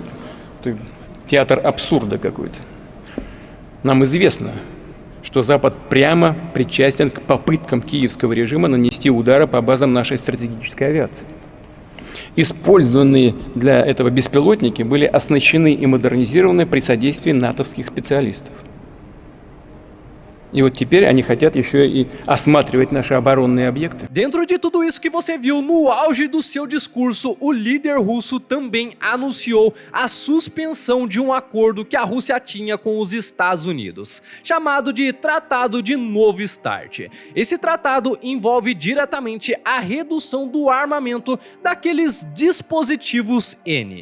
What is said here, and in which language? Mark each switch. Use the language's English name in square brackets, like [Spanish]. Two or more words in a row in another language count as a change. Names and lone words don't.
[Russian] Это театр абсурда какой-то. Нам известно, что Запад прямо причастен к попыткам киевского режима нанести удары по базам нашей стратегической авиации. Использованные для этого беспилотники были оснащены и модернизированы при содействии натовских специалистов. E теперь они хотят еще и осматривать наши оборонные объекты. [Portuguese] Dentro de tudo isso que você viu, no auge do seu discurso, o líder russo também anunciou a suspensão de um acordo que a Rússia tinha com os Estados Unidos, chamado de Tratado de Novo START. Esse tratado envolve diretamente a redução do armamento daqueles dispositivos N.